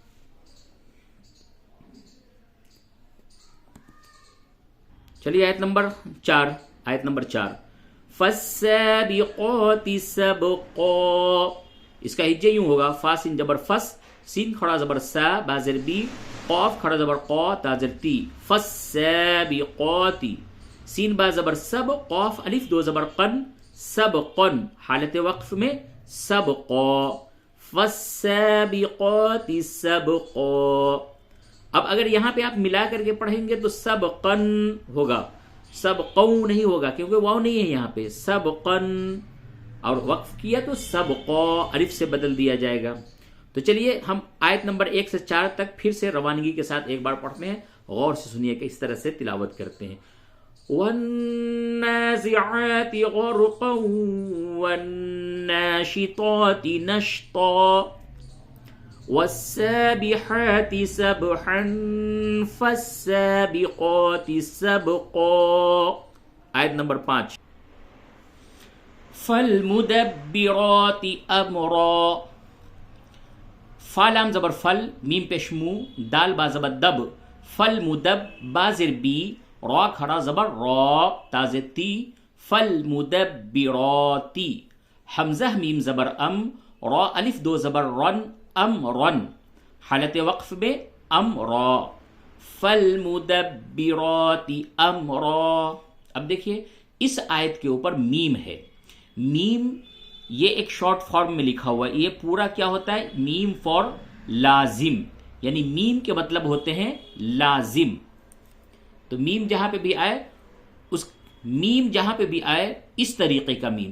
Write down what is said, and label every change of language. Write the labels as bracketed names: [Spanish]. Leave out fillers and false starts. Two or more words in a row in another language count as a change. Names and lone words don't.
[Urdu] چلیے آیت نمبر 4، آیت نمبر 4، [Arabic] فالسابقات سبقا، [Urdu] اس کا ہجے یوں ہوگا، فا سین جبر فس، سین کھڑا زبر سا، با زیر بی، قاف کھڑا زبر قا، تا زیر تی، فالسابقات، سین با زبر سب، قاف الف دو زبر قن، سبقن، حالت وقف میں سبقا، [Arabic] فالسابقات سبقا۔ [Urdu] اب اگر یہاں پہ آپ ملا کر کے پڑھیں گے تو سبقن ہوگا، سبقو نہیں ہوگا، کیونکہ واو نہیں ہے یہاں پہ، سبقن، اور وقف کیا تو سبقا الف سے بدل دیا جائے گا۔ تو چلیے ہم آیت نمبر 1 سے 4 تک پھر سے روانگی کے ساتھ ایک بار پڑھتے ہیں، غور سے سنیے کہ اس طرح سے تلاوت کرتے ہیں۔ [Arabic] والنازعات غرقا والناشطات نشطا والسابحات سبحا فالسابقات سبقا۔ [Urdu] آیت نمبر 5، [Arabic] فالمدبرات امرا، [Urdu] فا لام زبر فل، میم پیش مو، دال با زبر دب، فالمدب، با زیر بی، را کھڑا زبر را، تا زیر تی، فالمدبراتی، حمزہ میم زبر ام، را الف دو زبر رن، امرن، حالت وقف میں امرا، [Arabic] فالمدبرات امرا۔ [Urdu] اب دیکھیے اس آیت کے اوپر میم ہے، میم یہ ایک [English] short form [Urdu] میں لکھا ہوا ہے، یہ پورا کیا ہوتا ہے، میم فار لازم، یعنی میم کے مطلب ہوتے ہیں لازم، تو میم جہاں پہ بھی آئے، اس میم جہاں پہ بھی آئے اس طریقے کا میم،